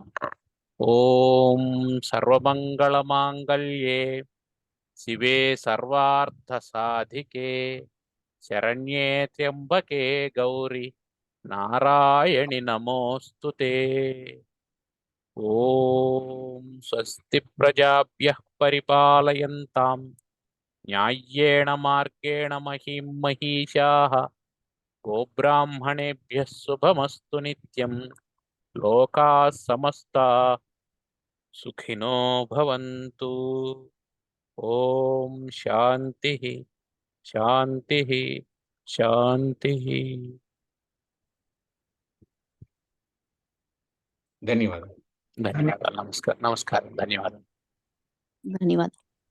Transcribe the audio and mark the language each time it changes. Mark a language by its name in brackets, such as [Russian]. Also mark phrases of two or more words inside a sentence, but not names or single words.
[Sanskrit] ఓం సర్వమంగళ మాంగళ్యే శివే సర్వార్థ సాధికే శరణ్యే త్ర్యంబకే గౌరి నారాయణి నమోస్తుతే. ఓం స్వస్తి ప్రజాభ్యః పరిపాలయంతాం న్యాయ్యేణ మార్గేణ మహీం మహీషాః. గోబ్రాహ్మణేభ్యः శుభమస్తు నిత్యం. లోకాः సమస్తాः సుఖినో భవంతు. ఓం శాంతి శాంతి శాంతి. [Telugu] ధన్యవాదాలు. ధన్యవాదాలు. నమస్కారం. ధన్యవాదాలు. ధన్యవాదాలు.